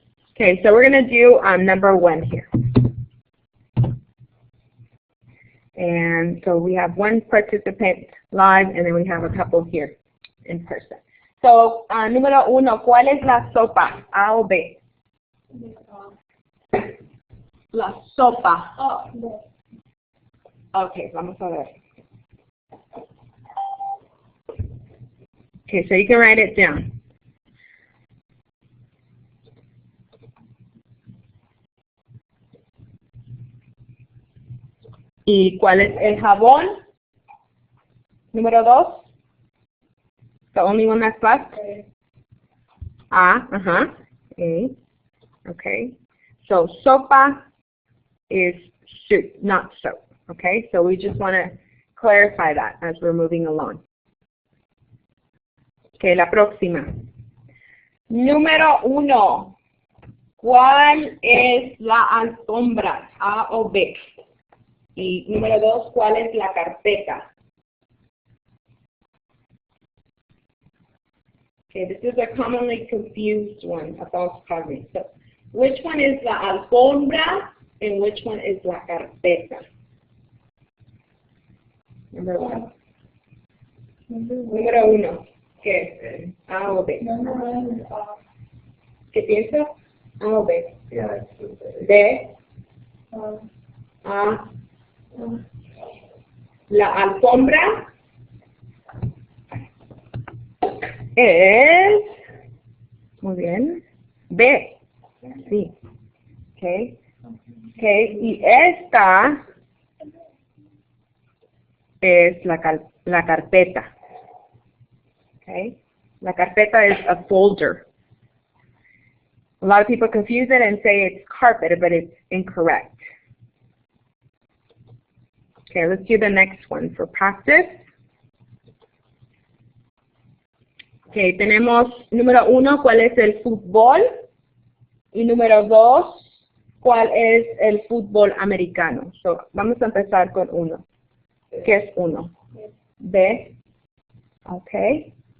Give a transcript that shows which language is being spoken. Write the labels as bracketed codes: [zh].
[en] Okay, so we're going to do number 1 here. And so we have one participant live, and then we have a couple here in person. [es] So, número 1, ¿cuál es la sopa? A o B? La sopa. [en] Oh, no. [es] Okay, vamos a ver. [en] Okay, so you can write it down. [es] ¿Y cuál es el jabón? Número 2. [en] The only one that's left? Okay. A, A. Okay. So sopa is soup, not soap. Okay, so we just want to clarify that as we're moving along. [es] Okay, la próxima. Número 1. ¿Cuál es la alfombra? A o B. Y número 2, ¿cuál es la carpeta? [en] Okay, this is a commonly confused one, a false cognate. So, which one is la alfombra and which one is la carpeta? [es] Number 1. Número 1. ¿Qué? A o B. [en] Number 1 is off. [es] ¿Qué piensas? A o B. [en] Yeah, B. Um, A. [es] La alfombra es, muy bien, B. Sí. Okay. Okay. Y esta es la carpeta. Okay. [en] La carpeta is a folder. A lot of people confuse it and say it's carpet, but it's incorrect. Okay, let's do the next one for practice. [es] Okay, tenemos número 1, ¿cuál es el fútbol? Y número 2, ¿cuál es el fútbol americano? So, vamos a empezar con 1. ¿Qué es 1? B. Okay.